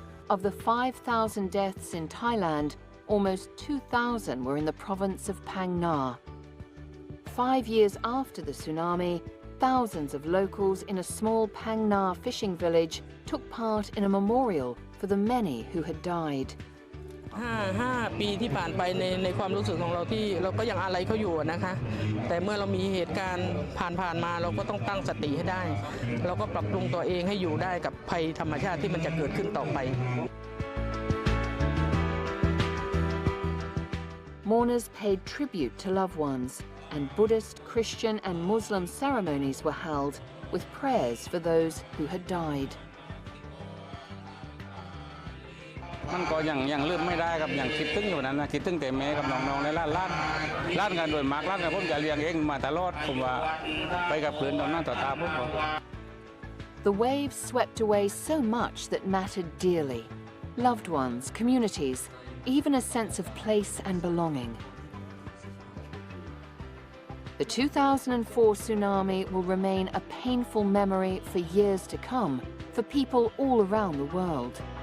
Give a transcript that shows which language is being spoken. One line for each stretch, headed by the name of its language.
English: Of the 5,000 deaths in Thailand, almost 2,000 were in the province of Phang Nga. 5 years after the tsunami, thousands of locals in a small Phang Nga fishing village took part in a memorial for the many who had died.
Thai: 5 ปีที่ผ่านไปในความรู้สึกของเราที่เราก็ยังอะไรเขาอยู่นะคะแต่เมื่อเรามีเหตุการณ์ผ่านมาเราก็ต้องตั้งสติให้ได้เราก็ปรับปรุงตัวเองให้อยู่ได้กับภัยธรรมชาติที่มันจะเกิดขึ้นต่อไป
English: Mourners paid tribute to loved ones, and Buddhist, Christian and Muslim ceremonies were held with prayers for those who had died.
Thai: มันก็ยังลืมไม่ได้ครับยังคิดถึงอยู่นั้นนะคิดถึงแต่แม่กับน้องๆในร้านกันโดยมากร้านกันผมจะเลี้ยงเองมาตลอดผมว่าไปกับเพื่อนตอนนั้นต่อตาผม
English: The waves swept away so much that mattered dearly. Loved ones, communities, even a sense of place and belonging. The 2004 tsunami will remain a painful memory for years to come for people all around the world.